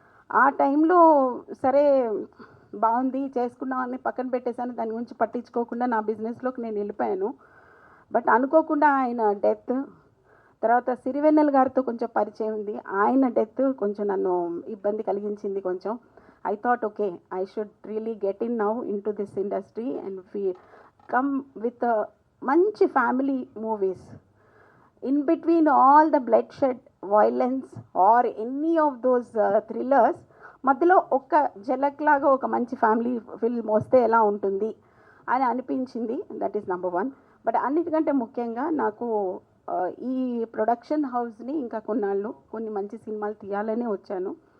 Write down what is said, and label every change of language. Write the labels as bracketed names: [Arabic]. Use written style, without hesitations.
[Telugu] ఆ టైంలో సరే బాగుంది చేసుకున్నామని పక్కన పెట్టేశాను, దాని గురించి పట్టించుకోకుండా నా బిజినెస్లోకి నేను వెళ్ళిపోయాను. బట్ అనుకోకుండా ఆయన డెత్, తర్వాత సిరివెన్నెల గారితో కొంచెం పరిచయం ఉంది, ఆయన డెత్ కొంచెం నన్ను ఇబ్బంది కలిగించింది కొంచెం. [English] I thought, okay, I should really get in now into this industry and we come with a manchi family movies. In between all the bloodshed, violence or any of those thrillers, [Telugu] మధ్యలో ఒక జలక్ లాగా ఒక మంచి family film వస్తే ఎలా ఉంటుంది అని అనిపించింది. [English] That is number 1. [Telugu] బట్ అన్నిటికంటే ముఖ్యంగా నాకు ఈ ప్రొడక్షన్ హౌస్ని ఇంకా కొన్ని మంచి సినిమాలు తీయాలనే వచ్చాను.